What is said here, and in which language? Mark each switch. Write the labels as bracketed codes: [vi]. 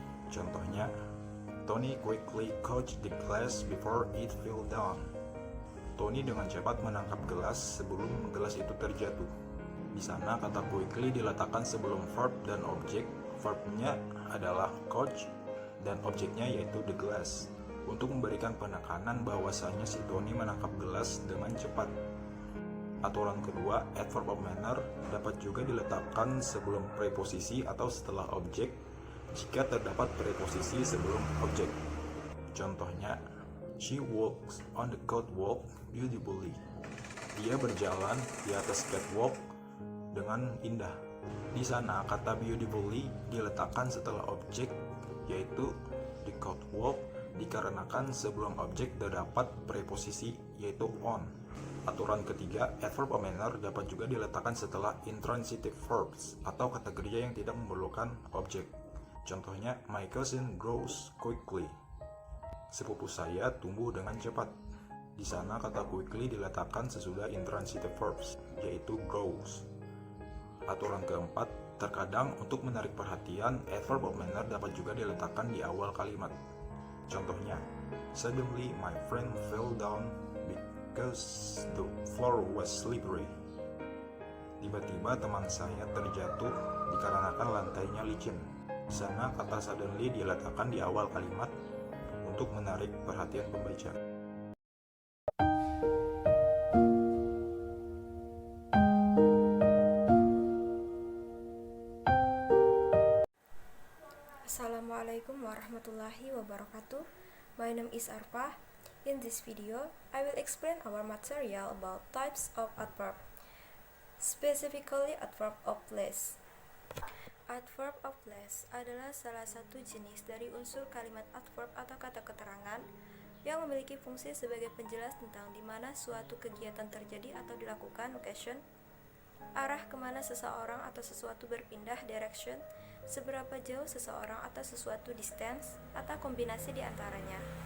[id] Contohnya, [en] Tony quickly caught the glass before it fell down. [id] Tony dengan cepat menangkap gelas sebelum gelas itu terjatuh. Di sana kata quickly diletakkan sebelum verb dan objek. Verbnya adalah caught dan objeknya yaitu the glass, untuk memberikan penekanan bahwasanya si Tony menangkap gelas dengan cepat. Aturan kedua, adverb of manner dapat juga diletakkan sebelum preposisi atau setelah objek jika terdapat preposisi sebelum objek. Contohnya, [en] she walks on the catwalk beautifully. [id] Dia berjalan di atas catwalk dengan indah. Di sana kata beautifully diletakkan setelah objek yaitu the catwalk dikarenakan sebelum objek terdapat preposisi yaitu on. Aturan ketiga, adverb of manner dapat juga diletakkan setelah intransitive verbs atau kata kerja yang tidak memerlukan objek. Contohnya, [en] my cousin grows quickly. [id] Sepupu saya tumbuh dengan cepat. Di sana kata quickly diletakkan sesudah intransitive verbs, yaitu grows. Aturan keempat, terkadang untuk menarik perhatian, adverb of manner dapat juga diletakkan di awal kalimat. Contohnya, [en] suddenly my friend fell down because the floor was slippery. [id] Tiba-tiba teman saya terjatuh dikarenakan lantainya licin. Di sana kata suddenly diletakkan di awal kalimat untuk menarik perhatian pembaca. [ar] Assalamualaikum warahmatullahi wabarakatuh. [en] My name is Arpa. In this video, I will explain our material about types of adverb, specifically adverb of place. [id] Adverb of place adalah salah satu jenis dari unsur kalimat adverb atau kata keterangan yang memiliki fungsi sebagai penjelas tentang di mana suatu kegiatan terjadi atau dilakukan, location, arah kemana seseorang atau sesuatu berpindah, direction, seberapa jauh seseorang atau sesuatu, distance, atau kombinasi di antaranya.